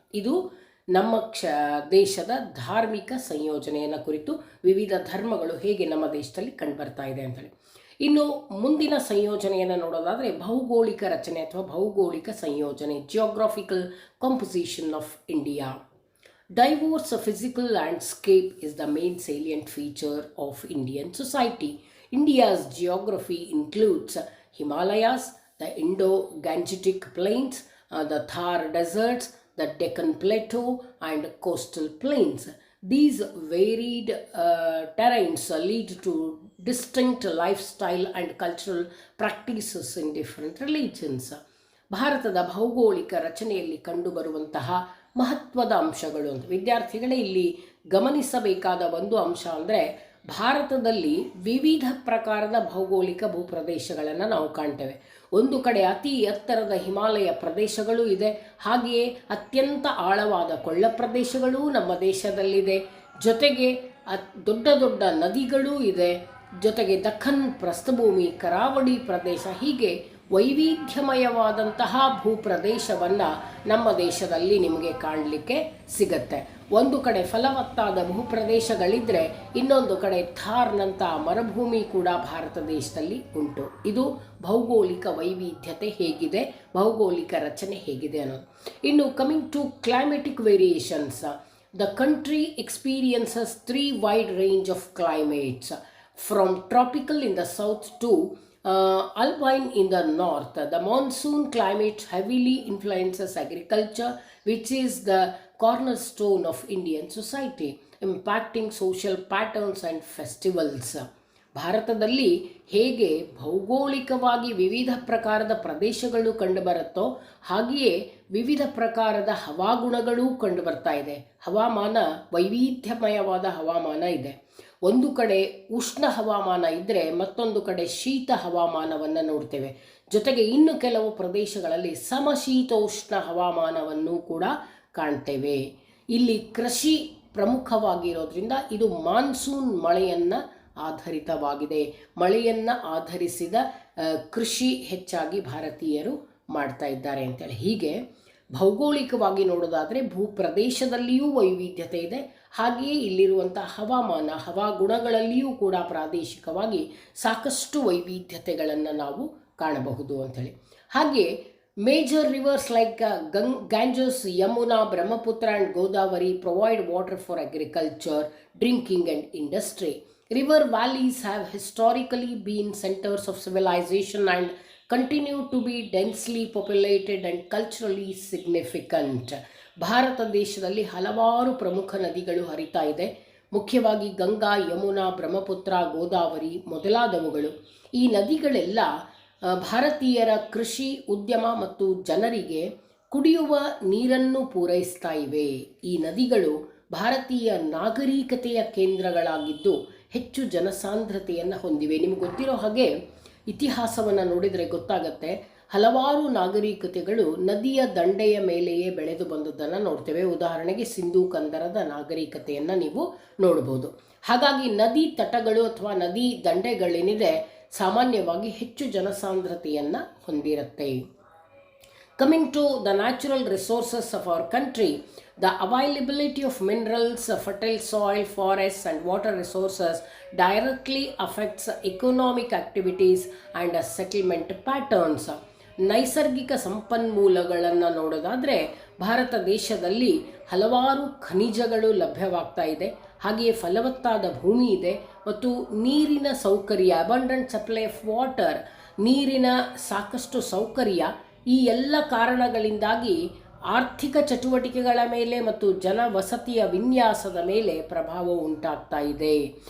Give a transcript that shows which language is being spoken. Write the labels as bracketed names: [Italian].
[Kannada] ಇದು ನಮ್ಮ ದೇಶದ ಧಾರ್ಮಿಕ ಸಂಯೋಜನೆಯನ್ನು ಕುರಿತು ವಿವಿಧ ಧರ್ಮಗಳು ಹೇಗೆ ನಮ್ಮ ದೇಶದಲ್ಲಿ ಕಂಡುಬರ್ತಾ ಇದೆ ಅಂತೇಳಿ. ಇನ್ನು ಮುಂದಿನ ಸಂಯೋಜನೆಯನ್ನು ನೋಡೋದಾದರೆ ಭೌಗೋಳಿಕ ರಚನೆ ಅಥವಾ ಭೌಗೋಳಿಕ ಸಂಯೋಜನೆ, [English] Geographical composition of India. Diverse physical landscape is the main salient feature of Indian society. India's geography includes Himalayas, the Indo-Gangetic Plains, the Thar deserts, the Deccan Plateau and coastal plains. These varied terrains lead to distinct lifestyle and cultural practices in different religions. [Kannada] ಭಾರತದ ಭೌಗೋಳಿಕ ರಚನೆಯಲ್ಲಿ ಕಂಡುಬರುವಂತಹ ಮಹತ್ವದ ಅಂಶಗಳು ಅಂತ ವಿದ್ಯಾರ್ಥಿಗಳೇ ಇಲ್ಲಿ ಗಮನಿಸಬೇಕಾದ ಒಂದು ಅಂಶ ಅಂದರೆ ಭಾರತದಲ್ಲಿ ವಿವಿಧ ಪ್ರಕಾರದ ಭೌಗೋಳಿಕ ಭೂಪ್ರದೇಶಗಳನ್ನು ನಾವು ಕಾಣ್ತೇವೆ. ಒಂದು ಕಡೆ ಅತಿ ಎತ್ತರದ ಹಿಮಾಲಯ ಪ್ರದೇಶಗಳು ಇದೆ, ಹಾಗೆಯೇ ಅತ್ಯಂತ ಆಳವಾದ ಕೊಳ್ಳ ಪ್ರದೇಶಗಳೂ ನಮ್ಮ ದೇಶದಲ್ಲಿದೆ. ಜೊತೆಗೆ ದೊಡ್ಡ ದೊಡ್ಡ ನದಿಗಳೂ ಇದೆ. ಜೊತೆಗೆ ದಖನ್ ಪ್ರಸ್ಥಭೂಮಿ, ಕರಾವಳಿ ಪ್ರದೇಶ, ಹೀಗೆ ವೈವಿಧ್ಯಮಯವಾದಂತಹ ಭೂಪ್ರದೇಶವನ್ನು ನಮ್ಮ ದೇಶದಲ್ಲಿ ನಿಮಗೆ ಕಾಣಲಿಕ್ಕೆ ಸಿಗತ್ತೆ. ಒಂದು ಕಡೆ ಫಲವತ್ತಾದ ಭೂಪ್ರದೇಶಗಳಿದ್ದರೆ ಇನ್ನೊಂದು ಕಡೆ ಥಾರ್ನಂಥ ಮರುಭೂಮಿ ಕೂಡ ಭಾರತ ದೇಶದಲ್ಲಿ ಉಂಟು. ಇದು ಭೌಗೋಳಿಕ ವೈವಿಧ್ಯತೆ ಹೇಗಿದೆ, ಭೌಗೋಳಿಕ ರಚನೆ ಹೇಗಿದೆ ಅನ್ನೋದು. [English] ಇನ್ನು coming to climatic variations, the country experiences 3 wide range of climates, from tropical in the south to alpine in the north. The monsoon climate heavily influences agriculture, which is the cornerstone of Indian society, impacting social patterns and festivals. [Kannada] ಭಾರತದಲ್ಲಿ ಹೇಗೆ ಭೌಗೋಳಿಕವಾಗಿ ವಿವಿಧ ಪ್ರಕಾರದ ಪ್ರದೇಶಗಳು ಕಂಡುಬರುತ್ತೋ ಹಾಗೆಯೇ ವಿವಿಧ ಪ್ರಕಾರದ ಹವಾಗುಣಗಳೂ ಕಂಡುಬರ್ತಾ ಇದೆ. ಹವಾಮಾನ ವೈವಿಧ್ಯಮಯವಾದ ಹವಾಮಾನ ಇದೆ. ಒಂದು ಕಡೆ ಉಷ್ಣ ಹವಾಮಾನ ಇದ್ದರೆ ಮತ್ತೊಂದು ಕಡೆ ಶೀತ ಹವಾಮಾನವನ್ನು ನೋಡ್ತೇವೆ. ಜೊತೆಗೆ ಇನ್ನು ಕೆಲವು ಪ್ರದೇಶಗಳಲ್ಲಿ ಸಮಶೀತೋಷ್ಣ ಹವಾಮಾನವನ್ನು ಕೂಡ ಕಾಣ್ತೇವೆ. ಇಲ್ಲಿ ಕೃಷಿ ಪ್ರಮುಖವಾಗಿರೋದ್ರಿಂದ ಇದು ಮಾನ್ಸೂನ್ ಮಳೆಯನ್ನು ಆಧರಿತವಾಗಿದೆ. ಮಳೆಯನ್ನು ಆಧರಿಸಿದ ಕೃಷಿ ಹೆಚ್ಚಾಗಿ ಭಾರತೀಯರು ಮಾಡ್ತಾ ಇದ್ದಾರೆ ಅಂತೇಳಿ. ಹೀಗೆ ಭೌಗೋಳಿಕವಾಗಿ ನೋಡೋದಾದರೆ ಭೂಪ್ರದೇಶದಲ್ಲಿಯೂ ವೈವಿಧ್ಯತೆ ಇದೆ, ಹಾಗೆಯೇ ಇಲ್ಲಿರುವಂಥ ಹವಾಗುಣಗಳಲ್ಲಿಯೂ ಕೂಡ ಪ್ರಾದೇಶಿಕವಾಗಿ ಸಾಕಷ್ಟು ವೈವಿಧ್ಯತೆಗಳನ್ನು ನಾವು ಕಾಣಬಹುದು ಅಂಥೇಳಿ. [English] ಹಾಗೆ major rivers like Ganges, Yamuna, Brahmaputra and Godavari provide water for agriculture, drinking and industry. River valleys have historically been centers of civilization and continue to be densely populated and culturally significant. [Kannada] Bharat ದೇಶದಲ್ಲಿ ಹಲವಾರು ಪ್ರಮುಖ ನದಿಗಳು ಹರಿತಾ ಇದೆ. ಮುಖ್ಯವಾಗಿ ಗಂಗಾ, ಯಮುನಾ, ಬ್ರಹ್ಮಪುತ್ರ, ಗೋದಾವರಿ ಮೊದಲಾದವುಗಳು. ಈ ನದಿಗಳೆಲ್ಲ ಭಾರತೀಯರ ಕೃಷಿ, ಉದ್ಯಮ ಮತ್ತು ಜನರಿಗೆ ಕುಡಿಯುವ ನೀರನ್ನು ಪೂರೈಸ್ತಾ ಇವೆ. ಈ ನದಿಗಳು ಭಾರತೀಯ ನಾಗರಿಕತೆಯ ಕೇಂದ್ರಗಳಾಗಿದ್ದು ಹೆಚ್ಚು ಜನಸಾಂದ್ರತೆಯನ್ನು ಹೊಂದಿವೆ. ನಿಮಗೆ ಗೊತ್ತಿರೋ ಹಾಗೆ ಇತಿಹಾಸವನ್ನು ನೋಡಿದರೆ ಗೊತ್ತಾಗತ್ತೆ, ಹಲವಾರು ನಾಗರಿಕತೆಗಳು ನದಿಯ ದಂಡೆಯ ಮೇಲೆಯೇ ಬೆಳೆದು ಬಂದದ್ದನ್ನು ನೋಡ್ತೇವೆ. ಉದಾಹರಣೆಗೆ ಸಿಂಧೂ ಕಂದರದ ನಾಗರಿಕತೆಯನ್ನು ನೀವು ನೋಡ್ಬೋದು. ಹಾಗಾಗಿ ನದಿ ತಟಗಳು ಅಥವಾ ನದಿ ದಂಡೆಗಳೇನಿದೆ ಸಾಮಾನ್ಯವಾಗಿ ಹೆಚ್ಚು ಜನಸಾಂದ್ರತೆಯನ್ನು ಹೊಂದಿರುತ್ತೆ. [English] Coming to the natural resources of our country, the availability of minerals, fertile soil, forests and water resources directly affects economic activities and settlement patterns. [Kannada] ನೈಸರ್ಗಿಕ ಸಂಪನ್ಮೂಲಗಳನ್ನು ನೋಡೋದಾದರೆ ಭಾರತ ದೇಶದಲ್ಲಿ ಹಲವಾರು ಖನಿಜಗಳು ಲಭ್ಯವಾಗ್ತಾ ಇದೆ, ಹಾಗೆಯೇ ಫಲವತ್ತಾದ ಭೂಮಿ ಇದೆ ಮತ್ತು ನೀರಿನ ಸೌಕರ್ಯ, [English] abundant supply of water, [Kannada] ನೀರಿನ ಸಾಕಷ್ಟು ಸೌಕರ್ಯ, ಈ ಎಲ್ಲ ಕಾರಣಗಳಿಂದಾಗಿ ಆರ್ಥಿಕ ಚಟುವಟಿಕೆಗಳ ಮೇಲೆ ಮತ್ತು ಜನವಸತಿಯ ವಿನ್ಯಾಸದ ಮೇಲೆ ಪ್ರಭಾವ ಉಂಟಾಗ್ತಾ ಇದೆ.